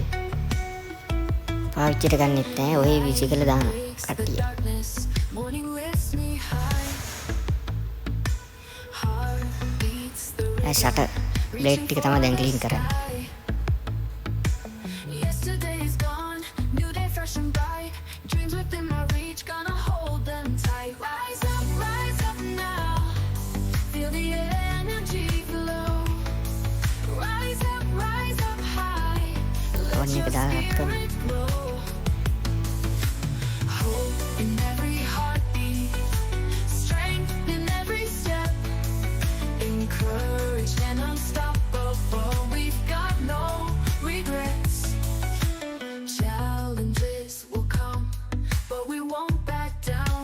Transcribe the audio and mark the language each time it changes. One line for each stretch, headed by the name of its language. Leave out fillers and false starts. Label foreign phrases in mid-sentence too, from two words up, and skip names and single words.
Sinhala: පාවිච්චියට ගන්නෙත් නැහැ. ඔය VC කරලා දාන කට්ටිය.
English: Darkness, morning lifts me high. Heart beats the
Sinhala: ඒ ෂටර් බ්ලේඩ් ටික තමයි දැන් ක්ලීන් කරන්නේ.
English: sky. Yesterday is gone, new day fresh and bright. Dreams within my reach, gonna hold them tight. Rise up now. Feel the energy flow. Rise up high. Let
Sinhala: ඔන්න
English: your
Sinhala: එක දාලා රත් කරමු.
English: spirit glow. Hope in every heartbeat, strength in every step, encouraged and unstoppable. We've got no regrets. Challenges will come, but we won't back down.